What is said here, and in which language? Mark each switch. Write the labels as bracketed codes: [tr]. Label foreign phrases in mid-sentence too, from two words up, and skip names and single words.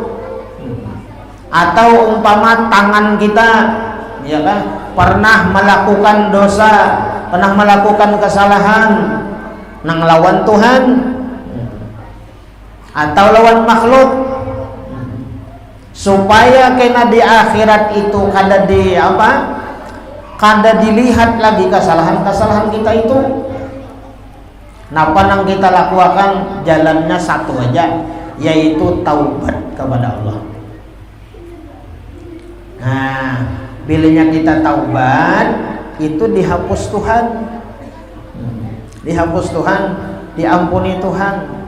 [bjn] Atau umpama tangan kita ya kan pernah melakukan dosa, pernah melakukan kesalahan nang lawan Tuhan atau lawan makhluk, supaya kena di akhirat itu kada di apa, kada dilihat lagi kesalahan-kesalahan kita itu. Napa nang kita lakukan jalannya satu aja, yaitu taubat kepada Allah. Nah, bilanya kita taubat itu dihapus Tuhan, dihapus Tuhan, diampuni Tuhan.